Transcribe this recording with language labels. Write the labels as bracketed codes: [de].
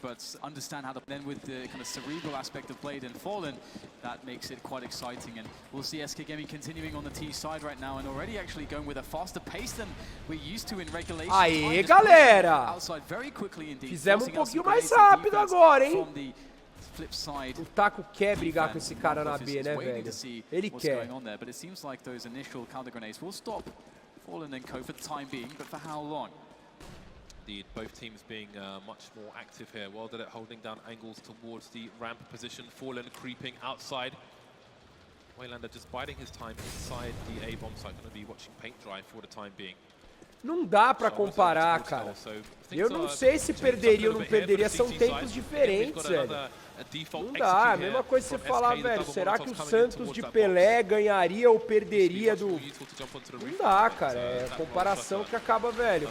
[en] But understand how to then with the kind of cerebral aspect of Blade and Fallen, that makes it quite exciting. And we'll see SK Gaming continuing on the T side right now and already actually going with a faster pace than we're used to in regulation. [pt] Aê, galera! [en] Outside very quickly indeed. [pt] Fizemos pouquinho mais rápido agora, hein? [en] FLIPSID. [pt] O Taco quer brigar com esse cara na B, né, velho? Ele quer. [en] But it seems like those initial counter grenades will stop Fallen and Co for the time being, but for how long? Indeed, both teams being much more active here. Well did it holding down angles towards the ramp position. Fallen creeping outside. Waylander just biding his time inside the A bomb site. Going to be watching paint dry for the time being. [pt] Não dá pra comparar, cara. Eu não sei se perderia ou não perderia, são tempos diferentes, velho. Não dá, é a mesma coisa você falar, velho, será que o Santos de Pelé ganharia ou perderia do... Não dá, cara, é a comparação que acaba, velho.